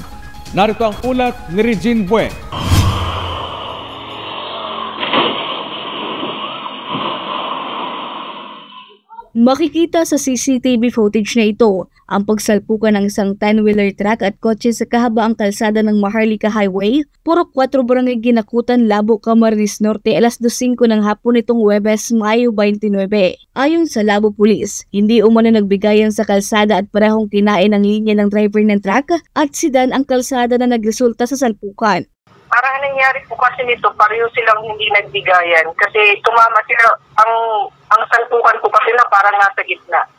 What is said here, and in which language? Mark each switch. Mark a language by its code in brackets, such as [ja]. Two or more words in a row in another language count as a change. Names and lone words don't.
[tl] Narito ang ulat ni Regine Bue. Makikita sa [en] CCTV footage [tl] na ito ang pagsalpukan ng isang [en] 10-wheeler truck [tl] at kotse sa kahabaang kalsada ng Maharlika Highway, Purok 4, Barangay Ginakutan, Labo, Camarines Norte, alas 2:05 ng hapon nitong Huwebes, Mayo 29. Ayon sa Labo Police, hindi umano nagbigayan sa kalsada at parehong kinain ang linya ng driver ng truck at sedan ang kalsada na nagresulta sa salpukan. Parang nangyari po kasi nito, pareho silang hindi nagbigayan kasi tumama sila, ang salpukan po kasi na parang nasa gitna.